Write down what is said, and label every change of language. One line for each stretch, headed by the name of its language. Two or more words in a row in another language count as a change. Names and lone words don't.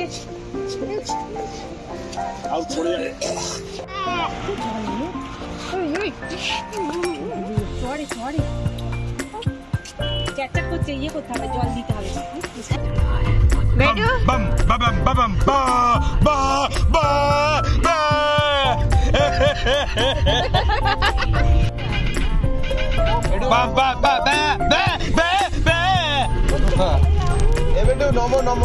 Bangla: আউট পড়ে যাবে। সরি চ্যাট করছে, ইয়ে করতে হবে, জল দিতে হবে। বেটু Bum ba bum ba bum ba ba ba ba. Ba ba ba ba ba ba ba. এ বেটু নমো নমো।